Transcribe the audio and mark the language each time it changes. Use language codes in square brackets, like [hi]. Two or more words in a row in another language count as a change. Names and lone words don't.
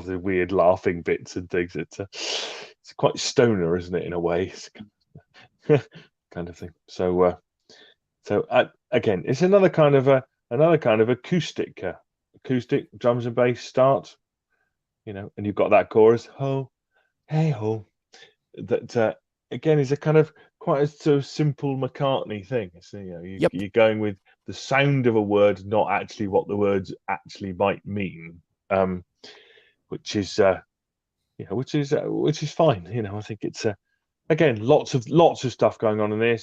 [en] The weird laughing bits and things. It's quite stoner, isn't it? In a way, it's kind of thing. So again, it's another kind of acoustic drums and bass start. And you've got that chorus, ho, hey ho, that again is a kind of quite a sort of simple McCartney thing. So you're going with the sound of a word, not actually what the words actually might mean, which is fine. I think it's again lots of stuff going on in this.